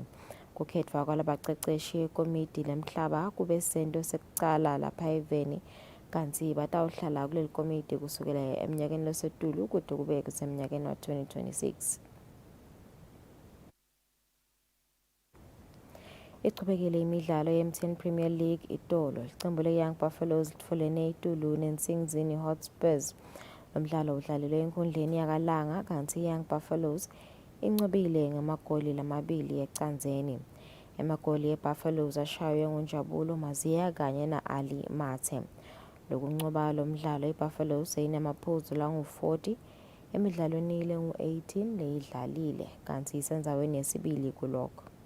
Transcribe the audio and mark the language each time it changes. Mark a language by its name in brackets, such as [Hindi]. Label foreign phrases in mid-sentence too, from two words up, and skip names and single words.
[Swati] Kukhetfwa kwalabaceceshi ekomiti lemhlaba kube sento sekucala lapha eveni kanti batawuhlala kuleli komiti kusukela eminyakeni losetulu kude kube kuseminyakeni wa 2026. Ichubekile imidlalo ye-M10 Premier League itolo licembu le-Young Buffaloes litfolene itulu neNsingizini Hotspurs. Lo mdlalo udlalelwe enkundleni yakalanga kanti i-Young Buffaloes incwebile ngamagoli lamabili ecanzeni. Emagoli e-Buffaloes ashaywe nguNjabulo Maziya kanye na-Ali Mathe. Lokuncoba lo mdlalo i-Buffaloes seyinamaphuzu langu-40 emidlalweni lengu-18 leyidlalile kanti isendzaweni yesibili kulokho.